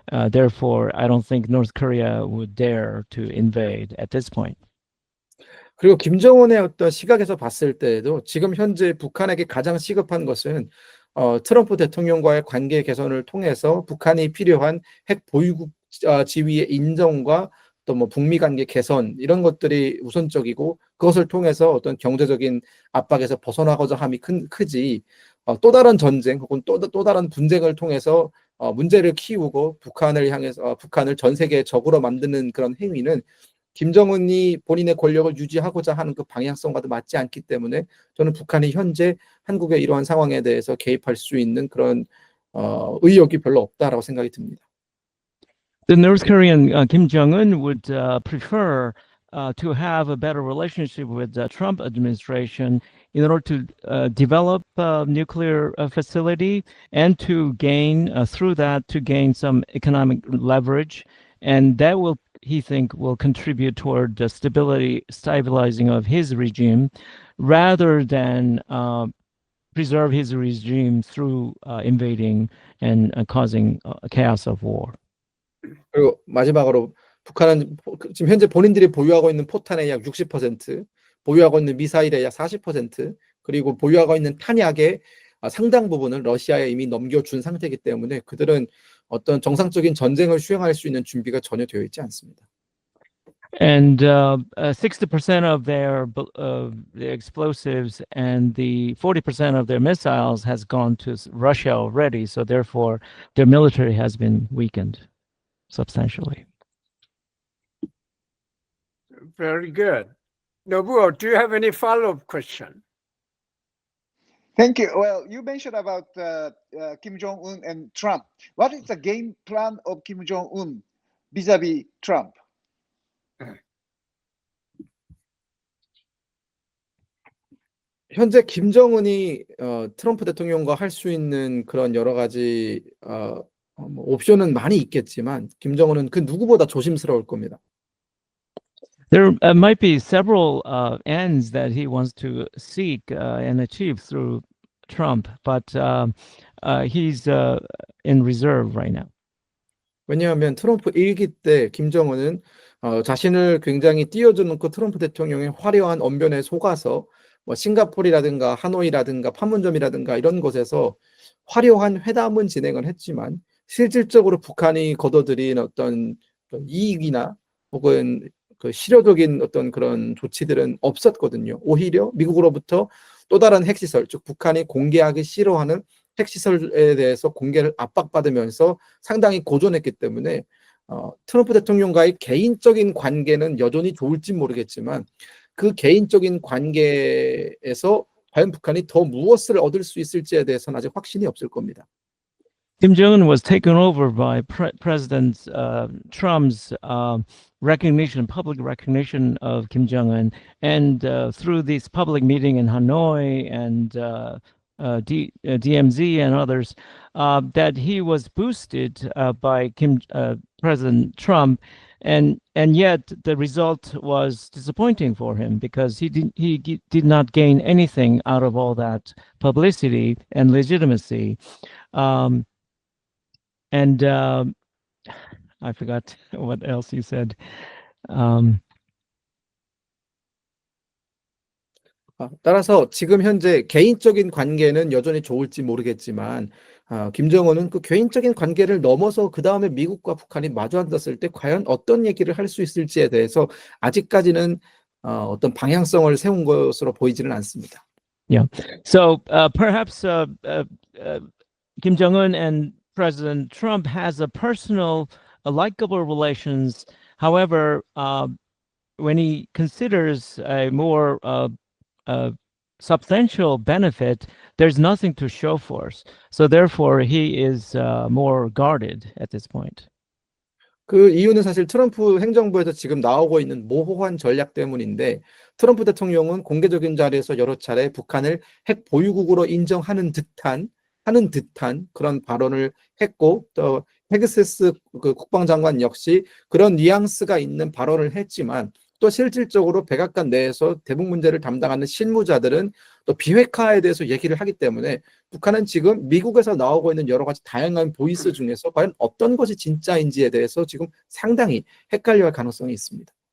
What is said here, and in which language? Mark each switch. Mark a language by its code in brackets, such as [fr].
[en] Therefore, I don't think North Korea would dare to invade at this point. [ko] 그리고 김정은의 어떤 시각에서 봤을 때에도 지금 현재 북한에게 가장 시급한 것은 트럼프 대통령과의 관계 개선을 통해서 북한이 필요한 핵 보유국 지위의 인정과 또 뭐 북미 관계 개선 이런 것들이 우선적이고 그것을 통해서 어떤 경제적인 압박에서 벗어나고자 함이 크지 또 다른 전쟁 혹은 또 다른 분쟁을 통해서 문제를 키우고 북한을 향해서 북한을 전 세계의 적으로 만드는 그런 행위는 김정은이 본인의 권력을 유지하고자 하는 그 방향성과도 맞지 않기 때문에 저는 북한이 현재 한국의 이러한 상황에 대해서 개입할 수 있는 그런 의욕이 별로 없다라고 생각이 듭니다. [en] The North Korean Kim Jong-un would prefer to have a better relationship with the Trump administration in order to develop a nuclear facility and to gain through that to gain some economic leverage, and that will he think will contribute toward the stabilizing of his regime rather than preserve his regime through invading and causing chaos of war. [ko] 그리고 마지막으로 북한은 지금 현재 본인들이 보유하고 있는 포탄의 약 60%, 보유하고 있는 미사일의 약 40%, 그리고 보유하고 있는 탄약의 상당 부분을 러시아에 이미 넘겨준 상태이기 때문에 그들은 어떤 정상적인 전쟁을 수행할 수 있는 준비가 전혀 되어 있지 않습니다. [en] And 60% of their the explosives and the 40% of their missiles has gone to Russia already. So therefore, their military has been weakened substantially. Very good. Nobuo, do you have any follow-up question? Thank you. Well, you mentioned about Kim Jong-un and Trump. What is the game plan of Kim Jong-un vis-a-vis Trump? [ko] 현재 김정은이 트럼프 대통령과 할 수 있는 그런 여러 가지 뭐 옵션은 많이 있겠지만 김정은은 그 누구보다 조심스러울 겁니다. [en] There might be several ends that he wants to seek and achieve through Trump, but he's in reserve right now. [ko] 왜냐하면 트럼프 1기 때 김정은은 자신을 굉장히 띄워주는 그 트럼프 대통령의 화려한 언변에 속아서 뭐 싱가포르라든가 하노이라든가 판문점이라든가 이런 곳에서 화려한 회담은 진행을 했지만 실질적으로 북한이 거둬들인 어떤 이익이나 혹은 그 실효적인 어떤 그런 조치들은 없었거든요. 오히려 미국으로부터 또 다른 핵시설, 즉 북한이 공개하기 싫어하는 핵시설에 대해서 공개를 압박받으면서 상당히 고전했기 때문에 트럼프 대통령과의 개인적인 관계는 여전히 좋을지 모르겠지만 그 개인적인 관계에서 과연 북한이 더 무엇을 얻을 수 있을지에 대해서는 아직 확신이 없을 겁니다. [en] Kim Jong-un was taken over by President Trump's recognition, public recognition of Kim Jong-un, and through this public meeting in Hanoi and DMZ and others, that he was boosted by President Trump, and yet the result was disappointing for him because he did not gain anything out of all that publicity and legitimacy. And I forgot what else you said. [ko] 따라서 지금 현재 개인적인 관계는 여전히 좋을지 모르겠지만 김정은은 그 개인적인 관계를 넘어서 그 다음에 미국과 북한이 마주 앉았을 때 과연 어떤 얘기를 할 수 있을지에 대해서 아직까지는 어떤 방향성을 세운 것으로 보이지는 않습니다. [en] Yeah. So perhaps Kim Jong-un and President Trump has a personal, likable relations. However, when he considers a more substantial benefit, there's nothing to show for us. So therefore, he is more guarded at this point. [ko] 그 이유는 사실 트럼프 행정부에서 지금 나오고 있는 모호한 전략 때문인데 트럼프 대통령은 공개적인 자리에서 여러 차례 북한을 핵 보유국으로 인정하는 듯한 하는 듯한 그런 발언을 했고, 또 헤그세스 그 국방장관 역시 그런 뉘앙스가 있는 발언을 했지만, 또 실질적으로 백악관 내에서 대북 문제를 담당하는 실무자들은 또 비핵화에 대해서 얘기를 하기 때문에 북한은 지금 미국에서 나오고 있는 여러 가지 다양한 보이스 중에서 과연 어떤 것이 진짜인지에 대해서 지금 상당히 헷갈려할 가능성이 있습니다.